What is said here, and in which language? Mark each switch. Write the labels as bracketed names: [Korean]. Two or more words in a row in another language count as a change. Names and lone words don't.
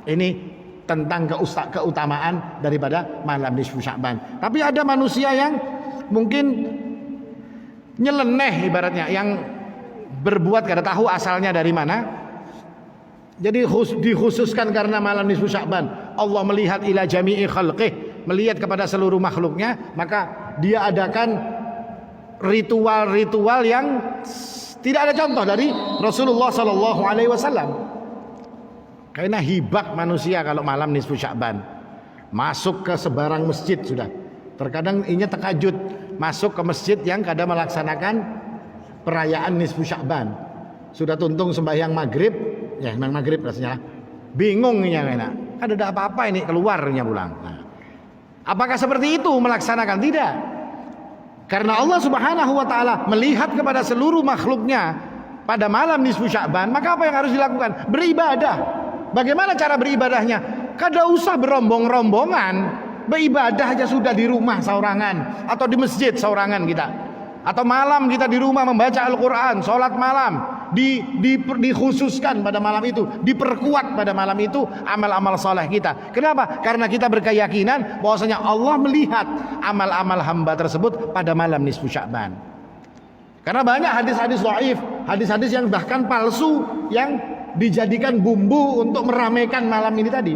[Indonesian] Ini tentang keutamaan daripada malam nisfu Sya'ban. Tapi ada manusia yang mungkin nyeleneh ibaratnya, yang berbuat kada tahu asalnya dari mana. Jadi dikhususkan karena malam nisfu Sya'ban, Allah melihat [Arabic] إلى جميع خلقه, [Indonesian] melihat kepada seluruh makhluknya, maka dia adakan ritual-ritual yang tidak ada contoh dari Rasulullah [Arabic] صلى الله عليه وسلم. [Indonesian] Karena hibak manusia kalau malam nisfu Sya'ban, masuk ke sebarang masjid sudah. Terkadang inya tekajud masuk ke masjid yang kada melaksanakan perayaan nisfu Sya'ban. [Banjar] Sudah tuntung sembahyang maghrib, [Indonesian] ya memang maghrib rasanya, bingungnya kena, ada apa-apa ini, keluarnya pulang. Nah, apakah seperti itu melaksanakan? Tidak. Karena Allah [Arabic] سبحانه وتعالى [Indonesian] melihat kepada seluruh makhluknya pada malam nisfu Sya'ban, maka apa yang harus dilakukan? Beribadah. Bagaimana cara beribadahnya? Kada usah berombong-rombongan, beribadah aja sudah di rumah saurangan atau di masjid saurangan kita. Atau malam kita di rumah membaca Al-Quran, sholat malam, dikhususkan pada malam itu, diperkuat pada malam itu amal-amal saleh kita. Kenapa? Karena kita berkeyakinan bahwasanya Allah melihat amal-amal hamba tersebut pada malam nisfu Sya'ban. Karena banyak hadis-hadis dhaif, hadis-hadis yang bahkan palsu, yang dijadikan bumbu untuk meramaikan malam ini tadi.